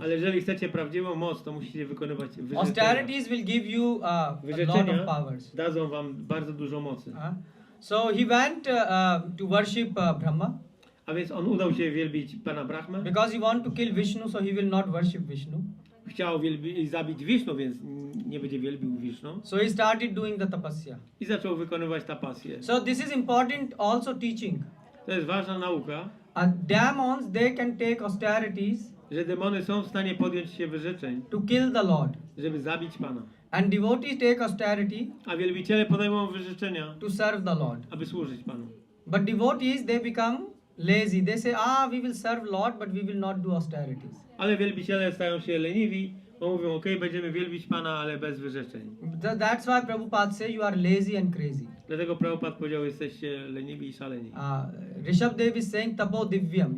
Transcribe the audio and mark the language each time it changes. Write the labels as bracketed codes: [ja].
[pl] Ale jeżeli chcecie prawdziwą moc, to musicie wykonywać wyrzeczenia. [en] Austerities will give you a lot of powers. [pl] Dadzą wam bardzo dużo mocy. [en] So he went to worship Brahma. [pl] A więc on udał się wielbić Pana Brahmę. [en] Because he want to kill Vishnu, so he will not worship Vishnu. [pl] Chciał zabić Vishnu, więc nie będzie wielbił Vishnu. [en] So he started doing the tapasya. [pl] I zaczął wykonywać tapasję. [en] So this is important also teaching. [pl] To jest ważna nauka. [en] Demons, they can take austerities. [pl] Że demony są w stanie podjąć się wyrzeczeń. [en] To kill the Lord. [pl] Żeby zabić Pana. [en] And devotees take austerity. [pl] A wielbiciele podejmą wyrzeczenia. [en] To serve the Lord. [pl] Aby służyć Panu. [en] But devotees, they become lazy. They say, we will serve Lord, but we will not do austerities. [pl] Ale wielbiciele stają się leniwi, bo mówią, okej, będziemy wielbić Pana, ale bez wyrzeczeń. [en] That's why Prabhupada say you are lazy and crazy. [pl] Dlatego Prabhupada powiedział, jesteście leniwi i szaleni. [en] Nrsimhadeva is saying tapo divyam.